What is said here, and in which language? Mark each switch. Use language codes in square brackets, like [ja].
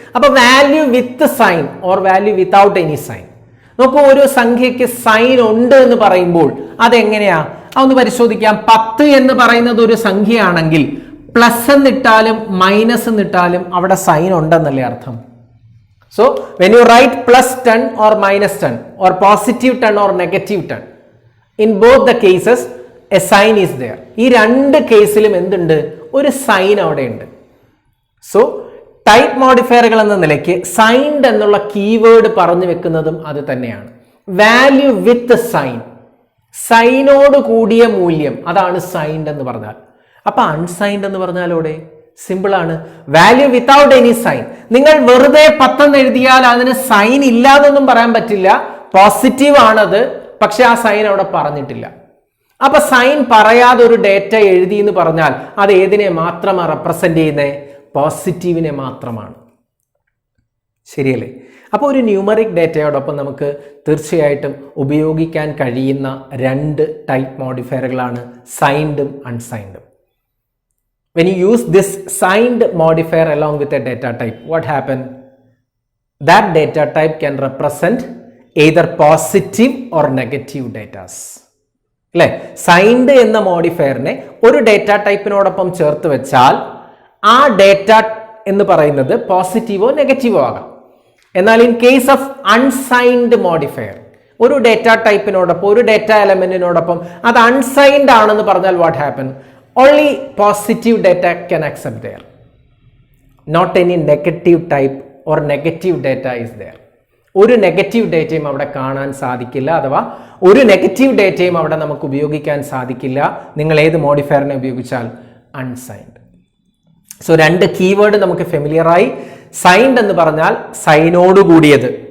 [en] അപ്പൊ value with sign or value without any sign. [ml] നോക്കൂ, ഒരു സംഖ്യയ്ക്ക് സൈൻ ഉണ്ട് എന്ന് പറയുമ്പോൾ അതെങ്ങനെയാ? അതൊന്ന് പരിശോധിക്കാം. 10 എന്ന് പറയുന്നത് ഒരു സംഖ്യയാണെങ്കിൽ പ്ലസ് എന്നിട്ടാലും മൈനസ് എന്നിട്ടാലും അവിടെ സൈൻ ഉണ്ടെന്നല്ലേ അർത്ഥം. [en] So when you write plus 10 or minus 10 or positive 10 or negative 10, in both the cases a sign is there. [ml] ഈ 2 കേസിലും എന്തുണ്ട്? ഒരു സൈൻ അവിടെ ഉണ്ട്. സോ ടൈപ്പ് മോഡിഫയറുകൾ എന്ന നിലയ്ക്ക് സൈൻഡ് എന്നുള്ള കീവേഡ് പറഞ്ഞു വെക്കുന്നതും അത് തന്നെയാണ്. [en] value with sign, [ml] സൈനോട് കൂടിയ മൂല്യം, അതാണ് സൈൻഡ് എന്ന് പറഞ്ഞാൽ. അപ്പൊ അൺസൈൻഡ് എന്ന് പറഞ്ഞാലോടെ സിമ്പിൾ ആണ്. [en] Value without any sign. [ml] നിങ്ങൾ വെറുതെ 10 എഴുതിയാൽ അതിന് സൈൻ ഇല്ലാതൊന്നും പറയാൻ പറ്റില്ല. പോസിറ്റീവ് ആണത്, പക്ഷെ ആ സൈൻ അവിടെ പറഞ്ഞിട്ടില്ല. അപ്പൊ സൈൻ പറയാതെ ഒരു ഡേറ്റ എഴുതി എന്ന് പറഞ്ഞാൽ അത് ഏതിനെ മാത്രമാണ് റെപ്രസെന്റ് ചെയ്യുന്നത്? പോസിറ്റീവിനെ മാത്രമാണ്. ശരിയല്ലേ? അപ്പോൾ ഒരു ന്യൂമറിക് ഡേറ്റയോടൊപ്പം നമുക്ക് തീർച്ചയായിട്ടും ഉപയോഗിക്കാൻ കഴിയുന്ന 2 type മോഡിഫയറുകളാണ് സൈൻഡും അൺസൈൻഡും. [en] When you use this signed modifier along with a data type, what happen? That data type can represent either positive or negative datas. അല്ലേ? [ml] സൈൻഡ് എന്ന മോഡിഫയറിനെ ഒരു ഡേറ്റ ടൈപ്പിനോടൊപ്പം ചേർത്ത് വെച്ചാൽ ആ ഡേറ്റ എന്ന് പറയുന്നത് പോസിറ്റീവോ നെഗറ്റീവോ ആകാം. എന്നാൽ in case of unsigned modifier, ഒരു ഡേറ്റ ടൈപ്പിനോടൊപ്പം, ഒരു ഡേറ്റ എലമെന്റിനോടൊപ്പം അത് അൺസൈൻഡ് ആണെന്ന് പറഞ്ഞാൽ [en] What happen? Only positive data can accept there. Not any negative type or negative data is there. [ml] ഒരു നെഗറ്റീവ് ഡേറ്റയും അവിടെ കാണാൻ സാധിക്കില്ല, അഥവാ ഒരു നെഗറ്റീവ് ഡേറ്റയും അവിടെ നമുക്ക് ഉപയോഗിക്കാൻ സാധിക്കില്ല. നിങ്ങൾ ഏത് മോഡിഫയറിനെ ഉപയോഗിച്ചാൽ? അൺസൈൻഡ്. സോ 2 കീവേഡ് നമുക്ക് ഫെമിലിയറായി. സൈൻഡ് എന്ന് പറഞ്ഞാൽ സൈനോട് കൂടിയത്.